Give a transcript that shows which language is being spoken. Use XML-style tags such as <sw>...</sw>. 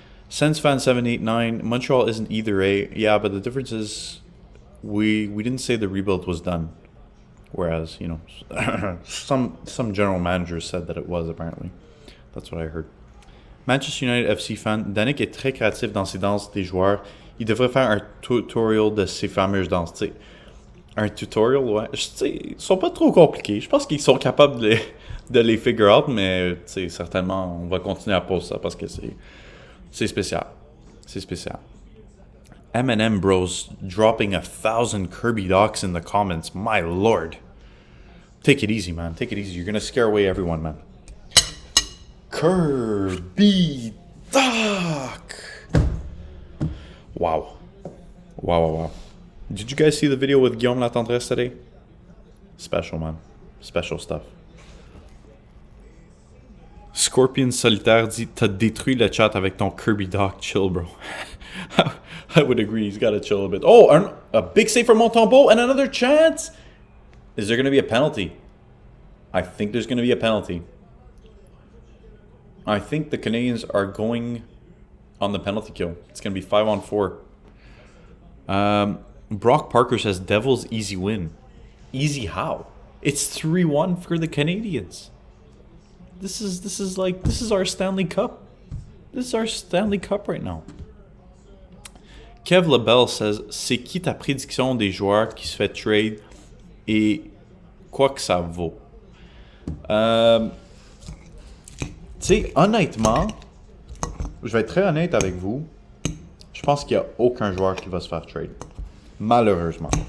<en>SensFan789, Montreal isn't either A. Yeah, but the difference is we didn't say the rebuild was done. Whereas, some general managers said that it was, apparently. That's what I heard.</en> <fr>Manchester United FC fan, Danick est très créatif dans ses danses des joueurs. Il devrait faire un tutorial de ses fameuses danses. T'sais, un tutorial, ouais. Ils sont pas trop compliqués. Je pense qu'ils sont capables de les</fr> <en>figure out,</en> <fr>mais certainement, on va continuer à poser ça parce que c'est spécial. C'est spécial.</fr> <en>M&M Bros dropping 1,000 Kirby Dachs in the comments. My lord. Take it easy, man. Take it easy. You're going to scare away everyone, man. Kirby Dach. Wow. Wow. Did you guys see the video with Guillaume Latendresse today? Special, man. Special stuff.</en> <fr>Scorpion Solitaire dit t'as détruit le chat avec ton Kirby Dach.</fr> <en>Chill, bro. I would agree. He's got to chill a bit. Oh, a big save for Montembeault and another chance. Is there going to be a penalty? I think there's going to be a penalty. I think the Canadiens are going on the penalty kill. It's going to be 5-on-4. Brock Parker says Devils easy win. Easy how? It's 3-1 for the Canadiens. This is our Stanley Cup. This is our Stanley Cup right now.</en> <fr>Kev Lebel says c'est qui ta prédiction des joueurs qui se fait trade et quoi que ça vaut? Tu sais, honnêtement, je vais être très honnête avec vous. Je pense qu'il n'y a aucun joueur qui va se faire trade. Malheureusement.</fr>